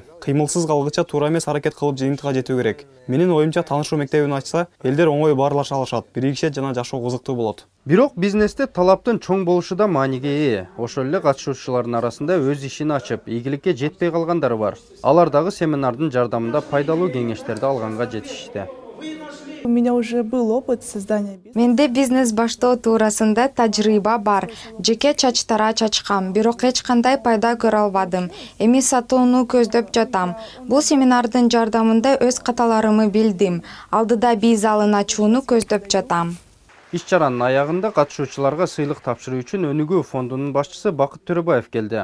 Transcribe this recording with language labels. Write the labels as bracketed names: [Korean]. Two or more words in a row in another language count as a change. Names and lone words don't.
[Kyrgyz] Кыймылсыз калгыча туура эмес аракет кылып жыйынтыга жетүү керек. Менин оюмча таанышуу мектебин ачса, элдер оңой баарлаша алышат, биригишет жана жашоо кызыктуу болот. Бирок бизнесте талаптын чоң болушу да мааниге ээ. Ошол эле катышуучулардын арасында өз ишин ачып, ийгиликке жетпей калгандары бар. Алар дагы семинардын жардамында пайдалуу кеңештерди алганга жетишти. [Russian] У меня уже был опыт создания бизнеса. [Kyrgyz] Менде бизнес баштоо туурасында тажрыйба бар. Жеке чачтара чачкам, бирок эч кандай пайда көрө албадым. Эми сатууну көздөп жатам. Бул семинардын жардамында өз каталарымы билдим. Алдыда биз залын ачууну көздөп жатам. Иш чаранын аягында катышуучуларга сыйлык тапшыруу үчүн Өнүгүү фондунун башчысы Бакыт Төрөбаев келди.